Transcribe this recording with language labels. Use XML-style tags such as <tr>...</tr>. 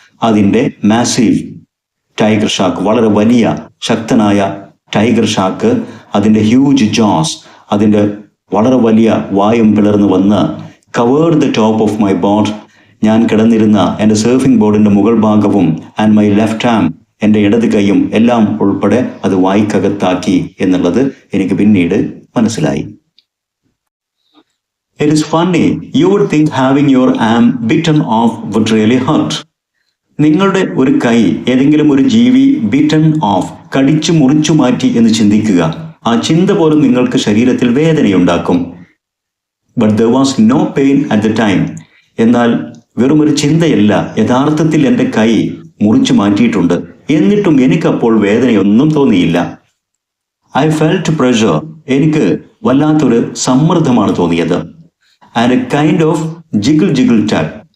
<ml>അതിൻ്റെ massive tiger shark, വളരെ വലിയ ശക്തനായ ടൈഗർ ഷാർക്ക്, അതിൻ്റെ ഹ്യൂജ് ജോസ്, അതിൻ്റെ വളരെ വലിയ വായും പിളർന്നു വന്ന്</ml> <en>covered the top of my board,</en> <ml>ഞാൻ കിടന്നിരുന്ന എൻ്റെ സർഫിംഗ് ബോർഡിൻ്റെ മുകൾ ഭാഗവും</ml> <en>and my left arm,</en> <ml>എൻ്റെ ഇടത് കൈയും എല്ലാം ഉൾപ്പെടെ അത് വായ്ക്കകത്താക്കി എന്നുള്ളത് എനിക്ക് പിന്നീട് മനസ്സിലായി.</ml> <en>It is funny, you would think having your arm bitten off would really hurt.</en> <ml>നിങ്ങളുടെ ഒരു കൈ ഏതെങ്കിലും ഒരു ജീവി ബിറ്റൺ ഓഫ്, കടിച്ചു മുറിച്ചു മാറ്റി എന്ന് ചിന്തിക്കുക. ആ ചിന്ത പോലും നിങ്ങൾക്ക് ശരീരത്തിൽ വേദനയുണ്ടാക്കും.</ml> <en>But there was no pain at the time.</en> <ml>എന്നാൽ വെറുമൊരു ചിന്തയല്ല, യഥാർത്ഥത്തിൽ എൻ്റെ കൈ മുറിച്ചു മാറ്റിയിട്ടുണ്ട്. എന്നിട്ടും എനിക്കപ്പോൾ വേദനയൊന്നും തോന്നിയില്ല.</ml> <en>I felt pressure.</en> <ml>എനിക്ക് വല്ലാത്തൊരു സമ്മർദ്ദമാണ് തോന്നിയത്.</ml> <en>And a kind of jiggle tug.</en>